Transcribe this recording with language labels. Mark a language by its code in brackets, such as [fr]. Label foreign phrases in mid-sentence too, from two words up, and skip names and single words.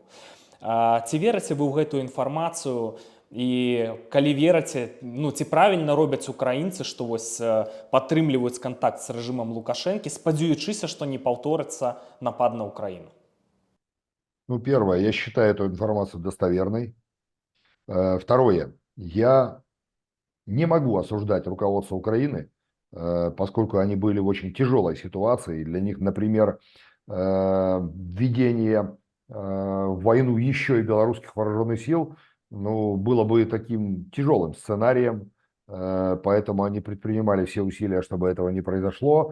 [be] Ці верыце вы ў гэтую інфармацыю? І калі верыце, ці правільна робяць украінцы, што вось падтрымліваюць кантакт з рэжымам Лукашэнкі, спадзяючыся, што не паўторыцца напад на Украіну? [ru] Первое, я считаю эту информацию достоверной. Второе, я не могу осуждать руководство Украины, поскольку они были в очень тяжелой ситуации. Для них, например, введение в войну еще и белорусских вооруженных сил было бы таким тяжелым сценарием, поэтому они предпринимали все усилия, чтобы этого не произошло.